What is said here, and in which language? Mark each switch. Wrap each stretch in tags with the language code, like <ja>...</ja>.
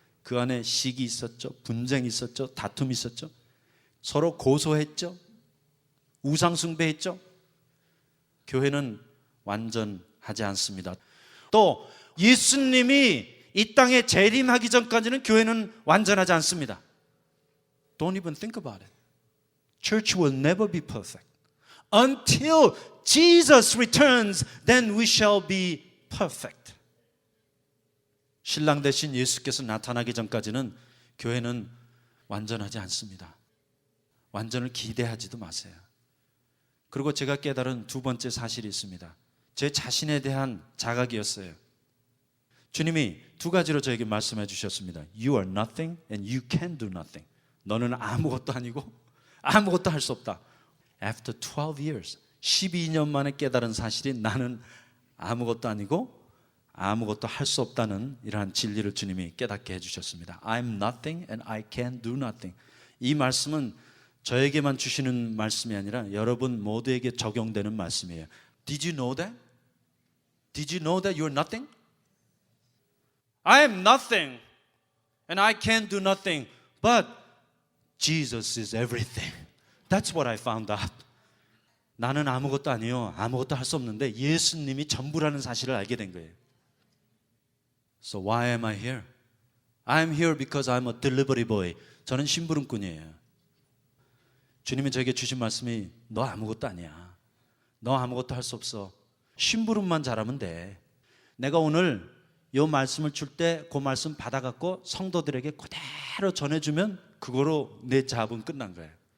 <ko>그 안에 시기 있었죠. 분쟁이 있었죠. 다툼이 있었죠. 서로 고소했죠. 우상숭배했죠. 교회는 완전하지 않습니다. 또 예수님이 이 땅에 재림하기 전까지는 교회는 완전하지 않습니다.</ko> <en>Don't even think about it. Church will never be perfect. Until Jesus returns, then we shall be perfect.</en> <ko>신랑 대신 예수께서 나타나기 전까지는 교회는 완전하지 않습니다. 완전을 기대하지도 마세요. 그리고 제가 깨달은 두 번째 사실이 있습니다. 제 자신에 대한 자각이었어요. 주님이 두 가지로 저에게 말씀해 주셨습니다.</ko> <en>You are nothing and you can do nothing.</en> <ko>너는 아무것도 아니고 아무것도 할 수 없다.</ko> <en>After 12 years,</en> <ko>12년 만에 깨달은 사실이 나는 아무것도 아니고 아무것도 할 수 없다는 이러한 진리를 주님이 깨닫게 해주셨습니다.</ko> <en>I'm nothing and I can do nothing.</en> <ko>이 말씀은 저에게만 주시는 말씀이 아니라 여러분 모두에게 적용되는 말씀이에요.</ko> <en>Did you know that? Did you know that you're nothing? I am nothing and I can do nothing, but Jesus is everything. That's what I found out.</en> <ko>나는 아무것도 아니요, 아무것도 할 수 없는데 예수님이 전부라는 사실을 알게 된 거예요.</ko> <en>So why am I here? I'm here because I'm a delivery boy.</en> <ko>저는 심부름꾼이에요. 주님이 저에게 주신 말씀이 너 아무것도 아니야. 너 아무것도 할 수 없어. 심부름만 잘하면 돼. 내가 오늘 이 말씀을 줄 때 그 말씀 받아갖고 성도들에게 그대로 전해주면 그거로 내 잡은 끝난 거예요.</ko>